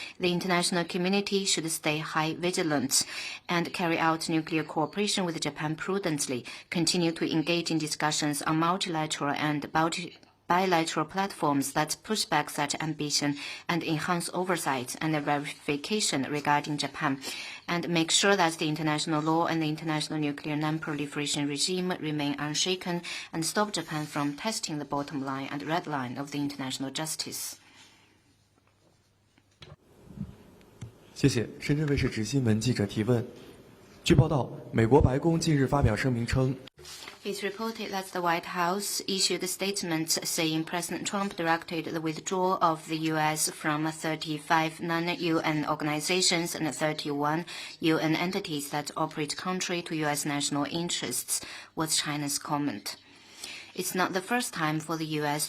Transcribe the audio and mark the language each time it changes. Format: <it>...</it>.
<en>The international community should stay high vigilant and carry out nuclear cooperation with Japan prudently, continue to engage in discussions on multilateral and bilateral platforms that push back such ambition and enhance oversight and verification regarding Japan, and make sure that the international law and the international nuclear non-proliferation regime remain unshaken and stop Japan from testing the bottom line and red line of the international justice.</en> <zh>谢谢。深圳卫视执新闻记者提问。据报道，美国白宫近日发表声明称。</zh> <en>It's reported that the White House issued a statement saying President Trump directed the withdrawal of the U.S. from 35 non-UN organizations and 31 UN entities that operate contrary to U.S. national interests, was China's comment. It's not the first time for the U.S.</en>